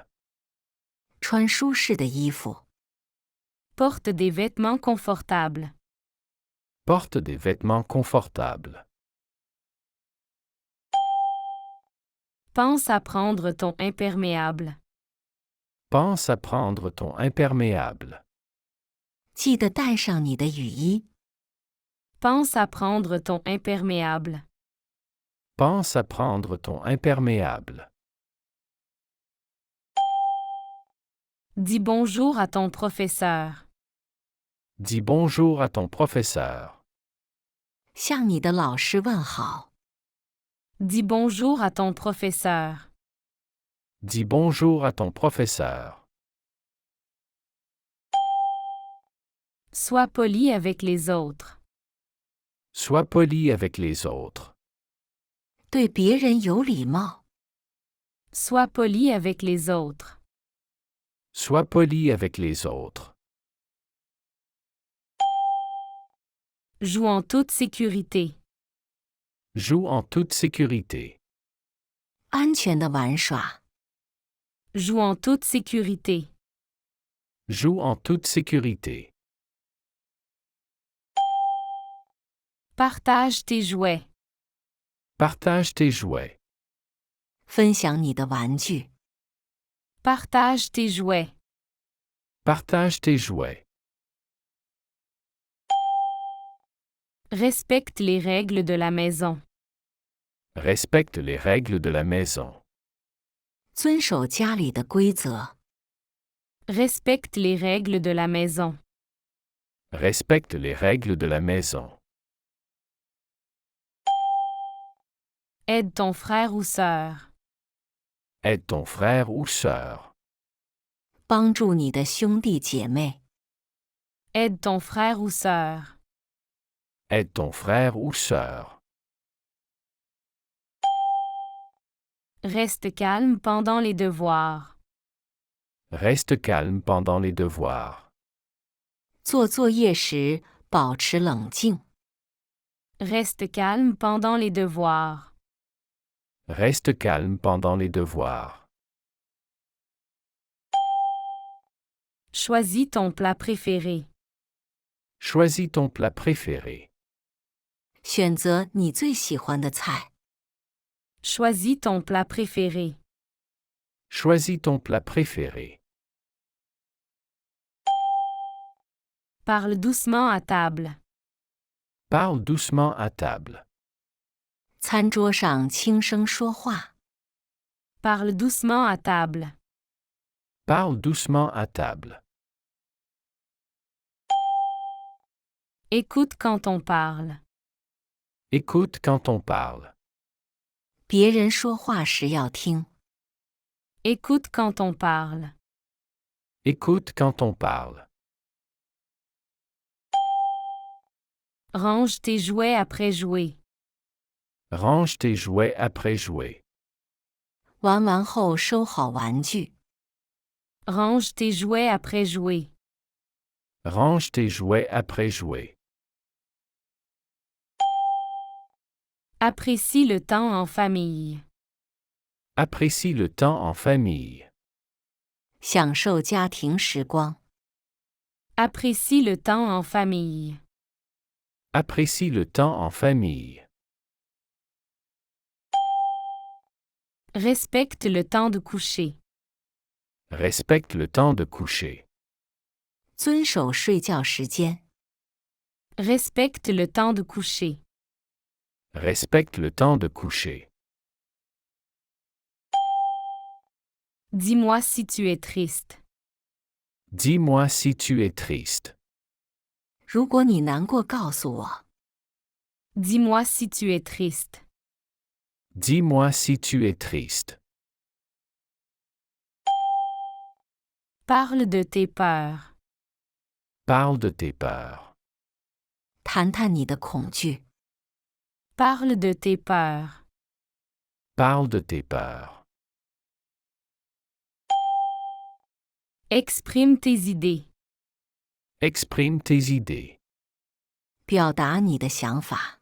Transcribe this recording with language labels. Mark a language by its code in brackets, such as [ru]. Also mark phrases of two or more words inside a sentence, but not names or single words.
[zh] 穿舒适的衣服。 [fr] Porte des vêtements confortables. Porte des vêtements confortables. Pense à prendre ton imperméable. Pense à prendre ton imperméable. [zh] 记得带上你的雨衣。 [fr] Pense à prendre ton imperméable. Pense à prendre ton imperméable. Dis bonjour à ton professeur. Dis bonjour à ton professeur. [zh] 向你的老师问好。 [fr] Dis bonjour à ton professeur. Dis bonjour à ton professeur. Sois poli avec les autres. Sois poli avec les autres. [zh] 对别人有礼貌。 [fr] Sois poli avec les autres. Sois poli avec les autres. Joue en toute sécurité. Joue en toute sécurité. [zh] 安全的玩耍。 [fr] Joue en toute sécurité. Joue en toute sécurité. Partage tes jouets. Partage tes jouets. [zh] 分享你的玩具。 [fr] Partage tes jouets. Partage tes jouets. Respecte les règles de la maison. Respecte les règles de la maison. [zh] 遵守家里的规则。 [fr] Respecte les règles de la maison. Respecte les règles de la maison. Aide ton frère ou sœur. Aide ton frère ou sœur. [zh] 帮助你的兄弟姐妹。 [fr] Aide ton frère ou sœur. Aide ton frère ou sœur. Reste calme pendant les devoirs. Reste calme pendant les devoirs. [zh] 做作业时保持冷静。 [fr] Reste calme pendant les devoirs. Reste calme pendant les devoirs. Choisis ton plat préféré. Choisis ton plat préféré. [zh] 选择你最喜欢的菜。 [fr] Choisis ton plat préféré. Choisis ton plat préféré. Parle doucement à table. Parle doucement à table. [zh] 餐桌上轻声说话。 [fr] Parle doucement à table. Parle doucement à table. Écoute quand on parle. Écoute quand on parle. [zh] 别人说话时要听。 [fr] Écoute quand on parle. Écoute quand on parle. Range tes jouets après jouer. Range tes jouets après jouer. [zh] 玩完后收好玩具。 [fr] Range tes jouets après jouer. Range tes jouets après jouer. Apprécie le temps en famille. Apprécie le temps en famille. [zh] 享受家庭时光。 [fr] Apprécie le temps en famille. Apprécie le temps en famille. Respecte le temps de coucher. Respecte le temps de coucher. [zh] 遵守睡觉时间。 [fr] Respecte le temps de coucher. Respecte le temps de coucher. Dis-moi si tu es triste. Dis-moi si tu es triste. [zh] 如果你难过，告诉我。 [fr] Dis-moi si tu es triste. Dis-moi si tu es triste. Parle de tes peurs. Parle de tes peurs. [zh] 谈谈你的恐惧。 [fr] Parle de tes peurs. Parle de tes peurs. Exprime tes idées. Exprime tes idées. [zh] 表达你的想法。